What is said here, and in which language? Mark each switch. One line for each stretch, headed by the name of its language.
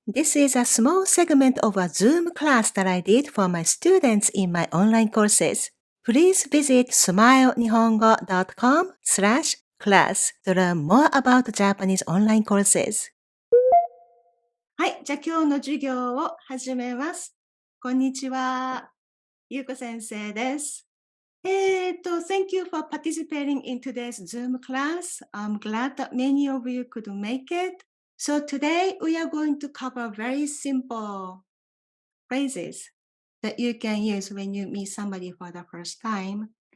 English: This is a small segment of a Zoom class that I did for my students in my online courses. Please visit smilenihongo.com/class to learn more about Japanese online courses.
Japanese: はい、じゃあ今日の授業を始めます。こんにちは。ゆうこ先生です。
English: Thank you for participating in today's Zoom class. I'm glad that many of you could make it. So today we are going to cover very simple phrases that you can use when you meet somebody for the first time.